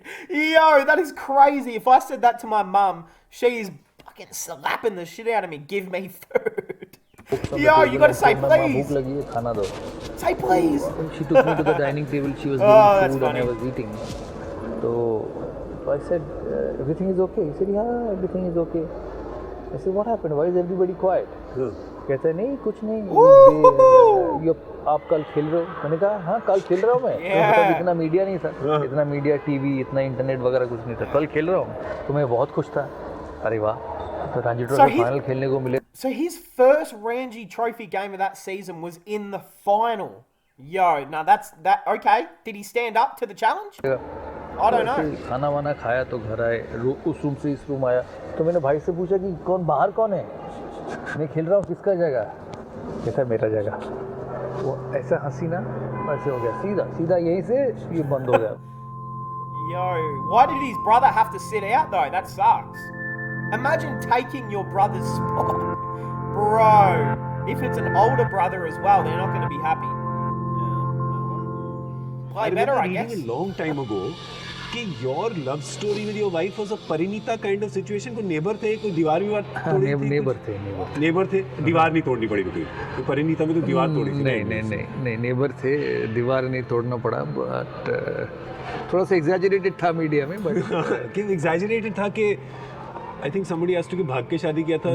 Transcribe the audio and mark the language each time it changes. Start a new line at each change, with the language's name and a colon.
English: Yo, that is crazy. If I said that to my mum, she's fucking slapping the shit out of me, give me food. Yo, you gotta say please.
Hindi: भूख लगी है खाना दो.
English: Say please. She took me to the dining table, she was that's giving food and funny. I was eating. So I said, everything is okay. He said, yeah, everything is okay. I said, what happened? Why is everybody quiet?
Hindi: कहते हैं नहीं कुछ नहीं, ये आप कल खेल रहे हो? मैंने कहा हाँ कल खेल रहा हूँ मैं। तब इतना मीडिया नहीं था, इतना मीडिया टीवी इतना इंटरनेट वगैरह कुछ नहीं था। कल खेल रहा हूँ तो मैं बहुत खुश था। अरे वाह, तो रणजी ट्रॉफी फाइनल खेलने को मिले।
English: So his first Ranji Trophy game of that season was in the final. Yo, now that's okay. Did he stand up to the challenge? I don't know.
Hindi: खाना वाना खाया तो घर आए, उस रूम से इस रूम आया तो मैंने भाई से पूछा कि बाहर कौन है? मैं खेल रहा हूँ, किसका जगह? कहता मेरा जगह। वो ऐसा हंसी ना ऐसे हो गया, सीधा यहीं से ये बंद हो गया।
English: Yo, why did his brother have to sit out though? That sucks. Imagine taking your brother's spot. Bro, if it's an older brother as well, they're not going to be happy. Play better, I guess. A long time ago कि your love story with your wife was a Parinita kind of situation.
Hindi: कोई neighbour थे, कोई दीवार तोड़ी थी? Neighbour थे, दीवार नहीं तोड़नी पड़ी थी। तो परिणीता में तो दीवार तोड़ी थी। नहीं नेबर थे, दीवार नहीं तोड़ना पड़ा, बट थोड़ा सा एग्जैजरेटेड था मीडिया में। बट कि एग्जैजरेटेड था कि
English: I think somebody asked
Hindi: कि भाग के शादी किया था।